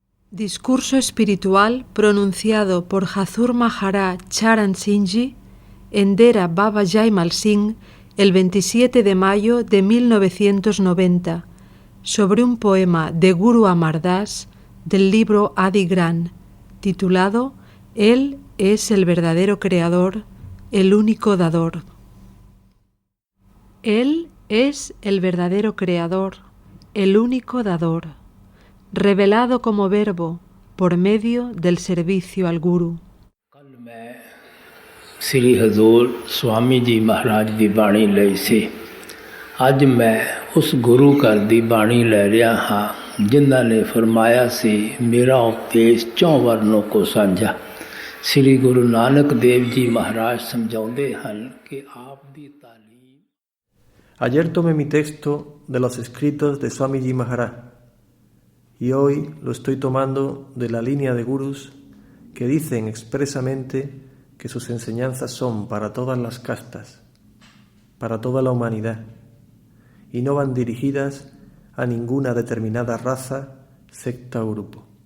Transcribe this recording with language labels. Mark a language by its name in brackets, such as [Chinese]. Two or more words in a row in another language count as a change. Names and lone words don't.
[Spanish] Discurso espiritual pronunciado por Hazur Maharaj Charan Singh Ji en Dera Baba Jaimal Singh el 27 de mayo de 1990 sobre un poema de Guru Amar Das del libro Adi Gran titulado Él es el verdadero creador, el único dador. Él es el verdadero creador, el único dador, revelado como verbo por medio del servicio al Guru. [Punjabi] ਕੱਲ੍ਹ ਮੈਂ ਸ੍ਰੀ ਹਜ਼ੂਰ ਸੁਆਮੀ ਜੀ ਮਹਾਰਾਜ ਦੀ ਬਾਣੀ ਲਈ ਸੀ। ਅੱਜ ਮੈਂ ਉਸ ਗੁਰੂ ਘਰ ਦੀ ਬਾਣੀ ਲੈ ਰਿਹਾ ਹਾਂ ਜਿਨ੍ਹਾਂ ਨੇ ਫਰਮਾਇਆ ਸੀ ਮੇਰਾ ਉਪਦੇਸ਼ ਚੌਂ ਵਰਨੋਂ ਕੋ ਸਾਂਝਾ। ਸ੍ਰੀ ਗੁਰੂ ਨਾਨਕ ਦੇਵ ਜੀ ਮਹਾਰਾਜ ਸਮਝਾਉਂਦੇ ਹਨ ਕਿ ਆਪ ਦੀ ਤਾਲੀਮ। [Spanish] Ayer tomé mi texto de los escritos de Swamiji Maharaj y hoy lo estoy tomando de la línea de gurús que dicen expresamente que sus enseñanzas son para todas las castas, para toda la humanidad, y no van dirigidas a ninguna determinada raza, secta o grupo.